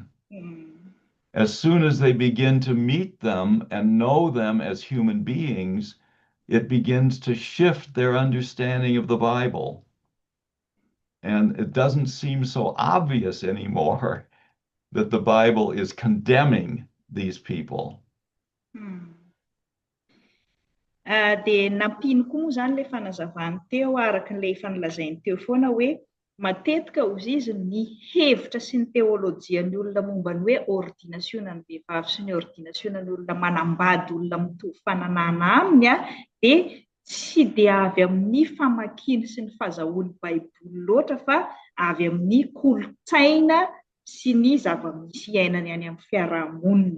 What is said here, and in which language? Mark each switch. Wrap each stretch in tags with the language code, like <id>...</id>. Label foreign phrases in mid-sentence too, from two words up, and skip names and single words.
<en>As soon as they begin to meet them and know them as human beings, it begins to shift their understanding of the Bible. And it doesn't seem so obvious anymore that the Bible is condemning these people.</en> <mg>Dia nampino koa moa zany ilay fanazavany teo araka n'ilay efa nilazainy teo foana hoe matetika ozy izy ny hevitra sy ny teolojian'ny olona momba ny hoe ordinasiona ny vehivavy sy ny ordinasiona ny olona manambady olona mitovy fananana aminy dia tsy dia avy amin'ny famakiany sy ny fahazahoan'ny Baiboly loatra fa avy amin'ny kolotsaina sy ny zava-misy iainany any amin'ny fiarahamonina.</mg>